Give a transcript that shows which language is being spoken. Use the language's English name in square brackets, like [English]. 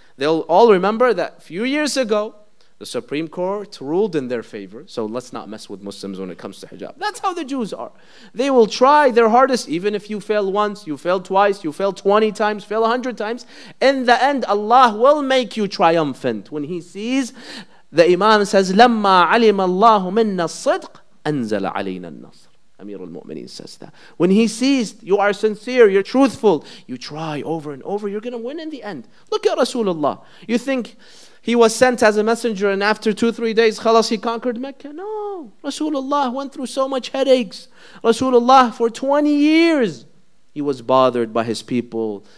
[English] They'll all remember that a few years ago, the Supreme Court ruled in their favor. So let's not mess with Muslims when it comes to hijab. That's how the Jews are. They will try their hardest, even if you fail once, you fail twice, you fail 20 times, fail 100 times. In the end, Allah will make you triumphant when He sees. The Imam says, [Arabic] لَمَّا عَلِمَ اللَّهُ مِنَّا الصِّدْقِ أَنزَلَ عَلَيْنَا النَّصْرِ. [English] Amir al-Mu'mineen says that. When He sees you are sincere, you're truthful, you try over and over, you're going to win in the end. Look at Rasulullah. You think he was sent as a messenger and after 2-3 days, khalas, he conquered Mecca? No. Rasulullah went through so much headaches. Rasulullah, for 20 years, he was bothered by his people.